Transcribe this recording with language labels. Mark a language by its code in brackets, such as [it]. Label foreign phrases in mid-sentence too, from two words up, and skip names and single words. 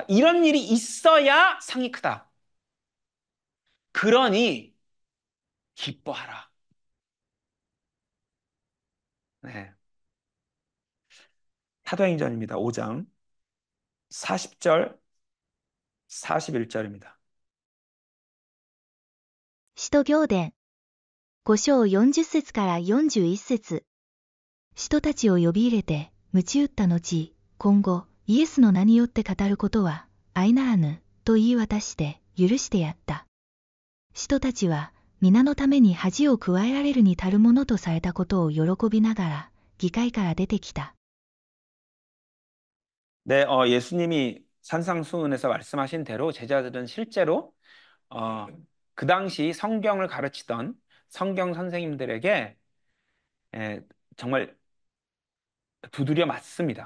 [ko] 이런 일이 있어야 상이 크다. 그러니 기뻐하라. 네. 사도행전입니다. 5장 40절, 41절입니다. [ja] 使徒行伝5章40節から41節。使徒たちを呼び入れて、鞭打った後、今後、イエスの名によって語ることは、相ならぬ、と言い渡して許してやった。使徒たちは、皆のために恥を加えられるに足るものとされたことを喜びながら、議会から出てきた。 [ko] 네, 예수님이 산상수훈에서 말씀하신 대로 제자들은 실제로 어, 그 당시 성경을 가르치던 성경 선생님들에게 예, 정말 두드려 맞습니다.